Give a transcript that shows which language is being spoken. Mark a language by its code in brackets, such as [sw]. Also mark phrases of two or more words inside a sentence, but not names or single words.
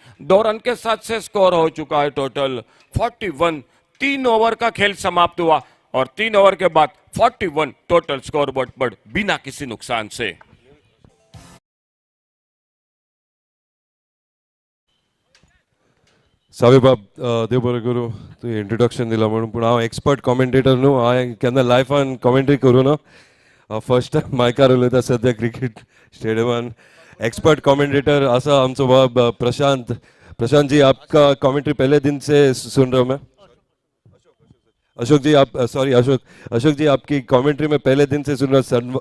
[hi] 2 रन के साथ से स्कोर हो चुका है टोटल 41। 3 ओवर का खेल समाप्त हुआ और 3 ओवर के बाद 41 टोटल स्कोर बोर्ड पर बिना किसी नुकसान से। [kok] सावे बाब देव बरें करूं तू इंट्रोडक्शन दिला म्हणून, पण हांव [en] expert commentator [kok] न्हू, हांवें केन्ना लायफान कॉमेंट्री करूं ना, [en] first time [kok] मायकार उलयता सद्या क्रिकेट स्टेडियमान। [en] expert commentator [kok] आसा आमचो बाब प्रशांत। [hi] प्रशांत जी, आपका कॉमेंट्री पहले दिन से सुन रहा हूं मैं। अशोक जी आप सॉरी अशोक जी, आपकी कमेंट्री में पहले दिन से सुन रहा हूं।